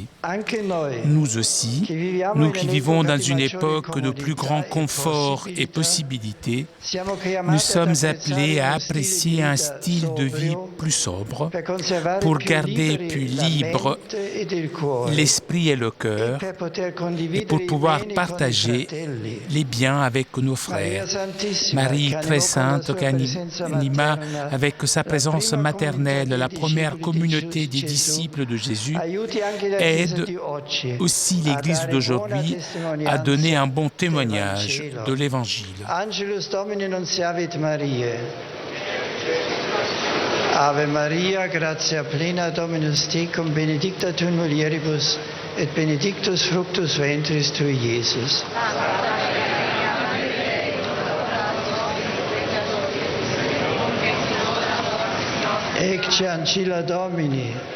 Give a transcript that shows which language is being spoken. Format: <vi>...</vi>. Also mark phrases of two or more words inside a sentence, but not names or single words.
<fr>Nous aussi, nous qui vivons dans une époque de plus grand confort et possibilités, nous sommes appelés à apprécier un style de vie plus sobre pour garder plus libre l'esprit et le cœur et pour pouvoir partager les biens avec nos frères. Marie très sainte qui anima avec sa présence maternelle, la première communauté des disciples de Jésus, aide aussi l'Église d'aujourd'hui à donner un bon témoignage de l'Évangile.</fr> <la>Angelus Domini nunciavit Mariae. Ave Maria, gratia plena, Dominus tecum, benedicta tu in mulieribus, et benedictus fructus ventris tui, Iesus. Ecce ancilla Domini.</la>